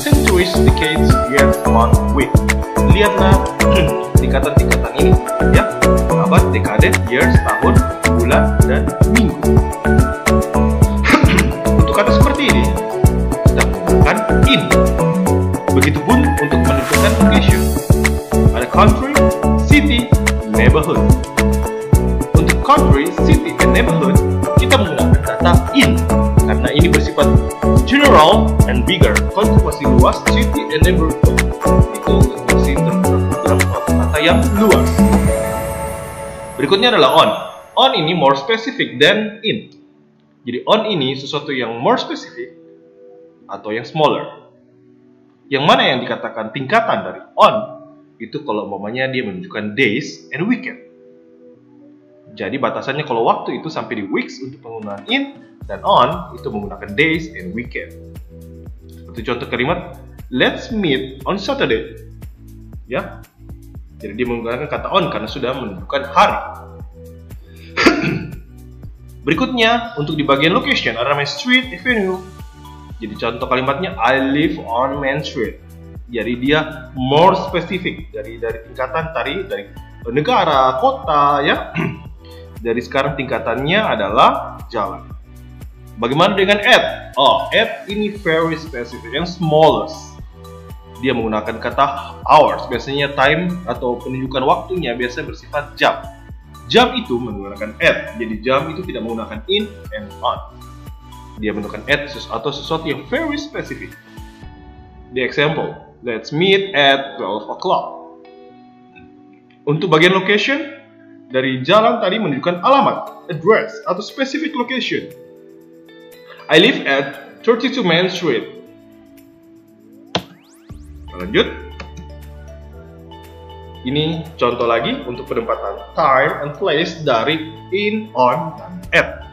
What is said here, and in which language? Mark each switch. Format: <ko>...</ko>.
<en>Centuries, decades, years, month, week.</en> <id>Lihatlah tingkatan-tingkatan ini, ya. Abad, dekade, years, tahun, bulan, dan minggu. Untuk kata seperti ini, kita menggunakan in. Begitupun untuk menentukan location. Ada country, city, neighborhood. Untuk country, city, and neighborhood, kita menggunakan kata in karena ini bersifat</id> <en>general and bigger.</en> <id>Country masih luas, city and neighborhood itu masih dalam suatu kata yang luas. Berikutnya adalah on. On ini</id> <en>more specific than in.</en> <id>Jadi on ini sesuatu yang more specific atau yang smaller. Yang mana yang dikatakan tingkatan dari on itu kalau umpamanya dia menunjukkan days and weekend. Jadi batasannya kalau waktu itu sampai di weeks untuk penggunaan in, dan on itu menggunakan</id> <en>days and weekend.</en> <id>Seperti contoh kalimat</id> <en>let's meet on Saturday.</en> <id>Ya. Jadi dia menggunakan kata on karena sudah menunjukkan hari. Berikutnya untuk di bagian location ada namanya street, avenue. Jadi contoh kalimatnya</id> <en>I live on Main Street.</en> <id>Jadi dia more specific dari tingkatan dari negara, kota, ya. Dari sekarang tingkatannya adalah jalan. Bagaimana dengan at? Oh, at ini very specific, yang smallest. Dia menggunakan kata hours, biasanya time atau penunjukan waktunya biasanya bersifat jam. Jam itu menggunakan at, jadi jam itu tidak menggunakan in and on. Dia menggunakan at atau sesuatu yang very specific.</id> <en>The example, let's meet at 12 o'clock.</en> <id>Untuk bagian location, dari jalan tadi menunjukkan alamat, address, atau specific location.</id> <en>I live at 32 Main Street.</en> <id>Lanjut. Ini contoh lagi untuk penempatan time and place dari in, on, dan at.</id>